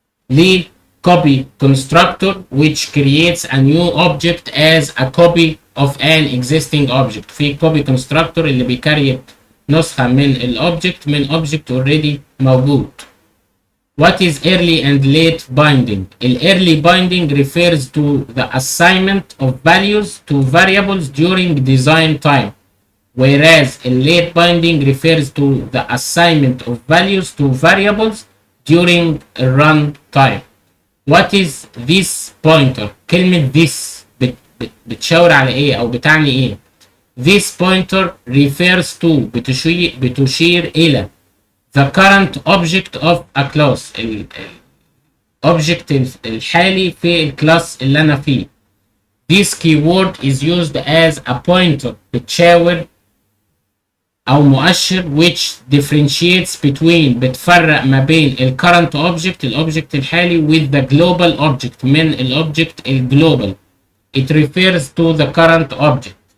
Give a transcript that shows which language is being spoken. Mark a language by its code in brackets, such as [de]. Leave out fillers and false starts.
[en] ليه copy constructor which creates a new object as a copy of an existing object. [ar] في copy constructor اللي بيكريت نسخة من الobject من object already موجود. [en] What is early and late binding? Early binding refers to the assignment of values to variables during design time, whereas late binding refers to the assignment of values to variables during run time. What is this pointer? [ar] كلمة this بتشاور على ايه او بتعني ايه؟ [en] This pointer refers to [ar] بتشير الى [en] the current object of a class، [ar] object الحالي في الكلاس اللي انا فيه. [en] This keyword is used as a pointer، [ar] بتشاور او مؤشر [en] which differentiates between، [ar] بتفرق ما بين ال [en] current object [ar] الobject الحالي [en] with the global object [ar] من الobject الجلوبال. [en] It refers to the current object.